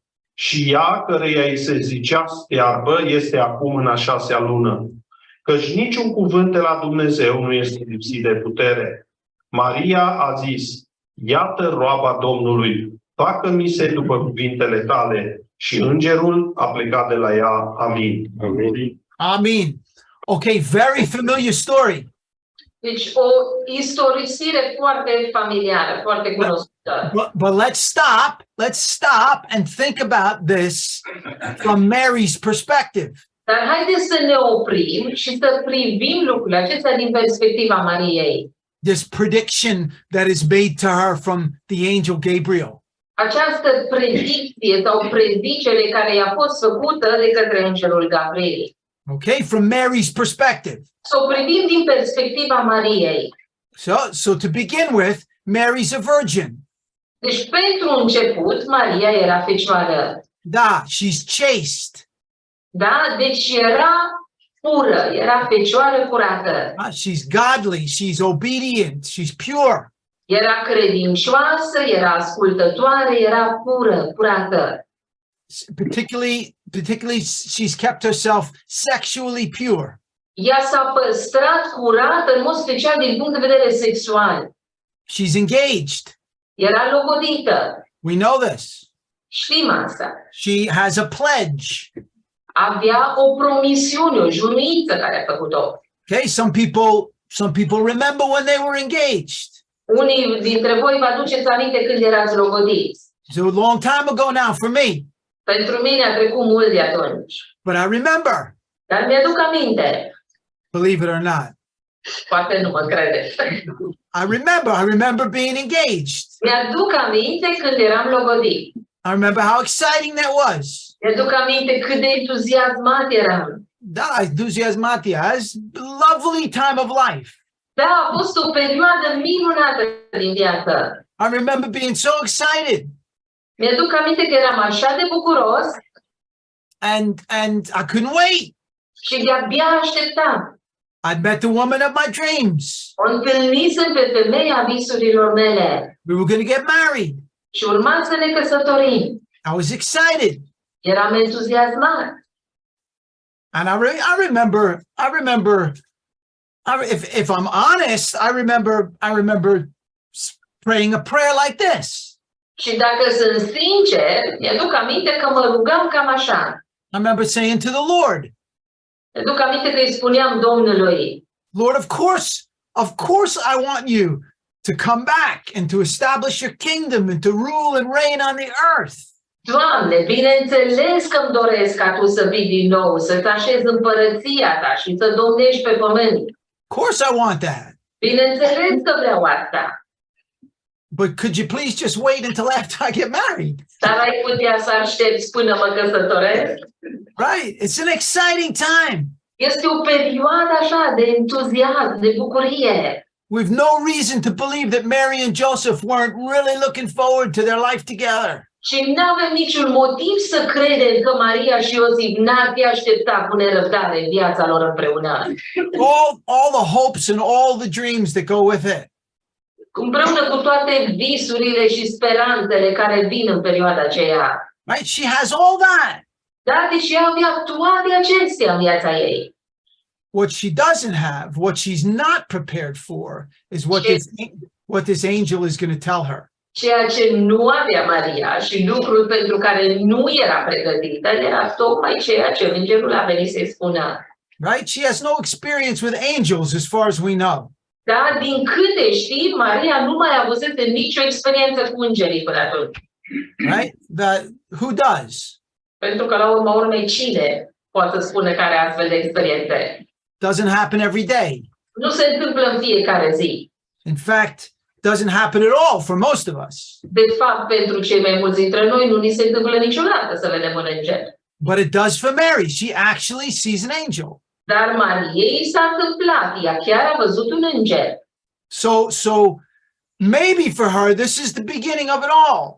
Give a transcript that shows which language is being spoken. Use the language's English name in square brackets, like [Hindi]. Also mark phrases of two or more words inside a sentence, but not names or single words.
[Romanian] Și ea, căreia îi se zicea stearbă, este acum în a 6-a lună. Căci niciun cuvânt de la Dumnezeu nu este lipsit de putere. Maria a zis: iată roaba Domnului, facă-mi se după cuvintele tale. Și îngerul a plecat de la ea. Amin. Amin. [English] Amen. Okay, very familiar story. [Romanian] Deci o istorisire foarte familiară, foarte cunoscută. [English] But let's stop and think about this from Mary's perspective. [Romanian] Dar haideți să ne oprim și să privim lucrurile acestea din perspectiva Mariei. [English] This prediction that is made to her from the angel Gabriel. [Romanian] Această predicție sau predicere care i-a fost făcută de către îngerul Gabriel. [English] Okay, from Mary's perspective. [Romanian] Să o privim din perspectiva Mariei. [English] So to begin with, Mary's a virgin. [Romanian] Deci, pentru început, Maria era fecioară. Da, [English] she's chaste. [Romanian] Da? Deci era pură, era fecioară curată. [English] She's godly, she's obedient, she's pure. [Romanian] Era credincioasă, era ascultătoare, era pură, curată. [English] Particularly she's kept herself sexually pure. [Romanian] Ea s-a păstrat curată în mod special din punct de vedere sexual. [English] She's engaged. [Romanian] Era logodită. [English] We know this. [Romanian] Știm asta. [English] She has a pledge. [Romanian] Avea o promisiune, o juruință care a făcut-o. [English] Okay, some people remember when they were engaged. [Romanian] Unii dintre voi vă aduceți aminte când erați logodiți. [English] So a long time ago now for me. [Romanian] Pentru mine a trecut mult de atunci. [English] But I remember. [Romanian] Dar mi-aduc aminte. [English] Believe it or not. [Romanian] Poate nu mă credeți. [English] I remember being engaged. [Romanian] Mi-aduc aminte când eram logodit. [English] I remember how exciting that was. [Romanian] Mi-aduc aminte cât de entuziasmat eram. Da, entuziasmatias, [English] lovely time of life. [Romanian] Da, a fost o perioadă minunată din viață. [English] I remember being so excited. [Romanian] Mi-aduc aminte că eram așa de bucuros. [English] And I couldn't wait. [Romanian] Și de-abia așteptam. [English] I'd met the woman of my dreams. [Romanian] O întâlnisem pe femeia visurilor mele [English] We were going to get married. [Romanian] și urma să ne căsătorim. [English] I was excited. [Romanian] Eram entuziasmat. [English] And I remember, if I'm honest, I remember praying a prayer like this. [Romanian] Și dacă sunt sincer, mi-aduc aminte că mă rugam cam așa. [English] I remember saying to the Lord, [Romanian] Mi-aduc aminte că îi spuneam Domnului, [English] Lord, of course I want you to come back and to establish your kingdom and to rule and reign on the earth. [Romanian] Doamne, bineînțeles că îmi doresc ca Tu să vii din nou, să-ți așezi împărăția Ta și să domnești pe pământ. [English] Of course I want that. [Romanian] Bineînțeles că vreau asta. [English] But could you please just wait until after I get married? [Romanian] Dar ai putea să aștepți până mă căsătoresc? [English] Right? It's an exciting time. [Romanian] Este o perioadă așa de entuziasm, de bucurie. [English] We've no reason to believe that Mary and Joseph weren't really looking forward to their life together. [Romanian] Și nu avem niciun motiv să credem că Maria și Iosif n-ar fi așteptat cu nerăbdare viața lor împreună. [English] All the hopes and all the dreams that go with it. [Romanian] Împreună cu toate visurile și speranțele care vin în perioada aceea. [English] Right? She has all that. [Romanian] Da, deși ea avea toate acestea în viața ei. [English] What she doesn't have, what she's not prepared for, is what this angel is going to tell her. [Romanian] Ceea ce nu avea Maria și lucrul pentru care nu era pregătită era tocmai ceea ce Îngerul a venit să-i spună. [English] Right? She has no experience with angels as far as we know. [Romanian] Da, din câte știi, Maria nu mai avusese nicio experiență cu îngerii până atunci. [English] Right? Who does? [Romanian] Pentru că la urma urmei cine poate să spună că are astfel de experiențe? [English] Doesn't happen every day. [Romanian] Nu se întâmplă în fiecare zi. [English] In fact, doesn't happen at all for most of us. [Romanian] De fapt, pentru cei mai mulți dintre noi, nu ni se întâmplă niciodată să vedem un înger. [English] But it does for Mary. She actually sees an angel. [Romanian] Dar Mariei s-a întâmplat. Ea chiar a văzut un înger. [English] So maybe for her, this is the beginning of it all.